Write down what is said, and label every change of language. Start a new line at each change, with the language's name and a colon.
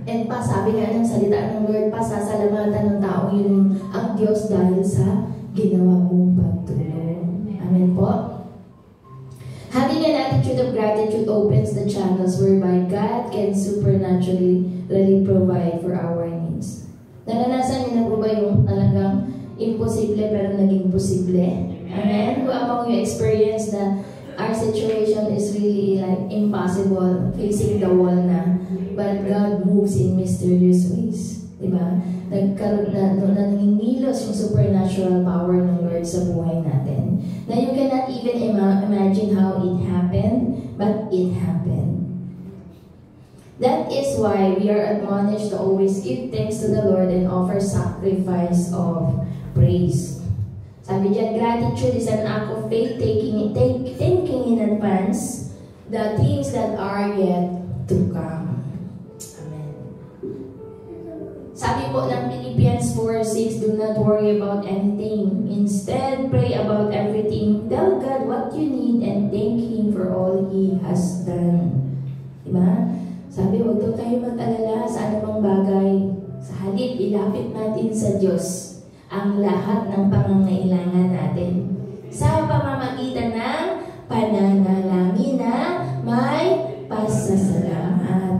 Filipino: And pa, sabi nga ng salita ng Lord, pasasalamatan ng tao yun ang Diyos dahil sa ginawa mong pagtulong. Amen po?
English: Having an attitude of gratitude opens the channels whereby God can supernaturally really provide for our needs.
Filipino: Naranasan niyo na po ba yung talagang imposible pero naging posible? Amen?
English: Who among you experience that our situation is really like impossible, facing the wall na, but God moves in mysterious ways.
Filipino: Diba? Nagkaroon na nangingilos yung supernatural power ng Lord sa buhay natin.
English: Na you cannot even imagine how it happened, but it happened. That is why we are admonished to always give thanks to the Lord and offer sacrifice of praise.
Filipino: Sabi diyan,
English: gratitude is an act of faith, thinking in advance the things that are yet to come. Amen.
Filipino: Sabi po ng
English: Philippians 4:6, do not worry about anything. Instead, pray about everything. Tell God what you need and thank Him for all He has done.
Filipino: Diba? Sabi, huwag daw tayo mag-alala sa anumang bagay. Sa halip, ilapit natin sa Diyos ang lahat ng pangangailangan natin sa pamamagitan ng pananalangin na may pasasalamat.